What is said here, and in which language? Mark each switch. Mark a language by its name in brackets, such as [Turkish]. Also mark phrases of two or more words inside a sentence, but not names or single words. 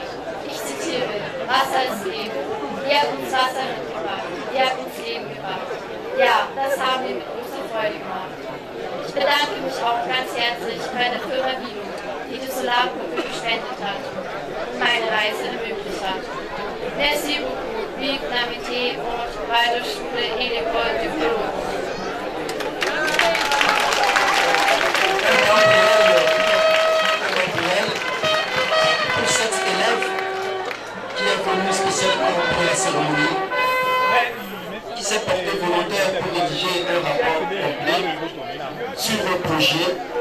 [German] Ich zitiere, Wasser ist Leben. Ihr habt uns Wasser mitgebracht. Ihr habt uns Leben gebracht. Ja, das haben wir mit großer Freude gemacht. Ich bedanke mich auch ganz herzlich bei der Firma Vivo, die die Solarpumpe gespendet hat und meine Reise ermöglicht hat. [French] Merci beaucoup, vive l'amitié und Waldorfschule et l'école du Bureau. Pour cet élève qui est venu spécialement pour la cérémonie, qui s'est porté volontaire pour rédiger un rapport complet sur le projet.